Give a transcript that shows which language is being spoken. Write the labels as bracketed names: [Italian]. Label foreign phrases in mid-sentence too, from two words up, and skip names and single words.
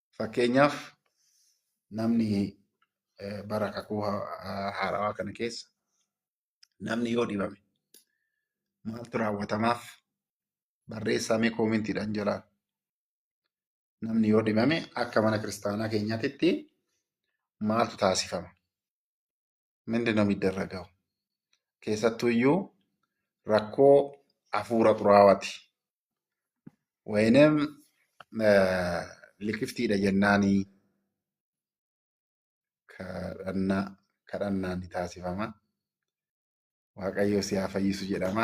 [Oromo] Fakkeenyaaf namni bara kakuu haarawaa kana keessa namni yoo dhibame maaltu raawwatamaaf barreessamee koomentiidhaan jalaa namni yoo dhibame akka mana kiristaanaa keenyaatitti maaltu taasifama? [Amharic] ምንድን ነው የሚደረገው? [Oromo] keessattuu iyyuu rakkoo hafuura xuraawati wayንም liqiftiidha jennaanii kadhannaan ni taasifama. Waaqayyo si haa fayyisu jedhama.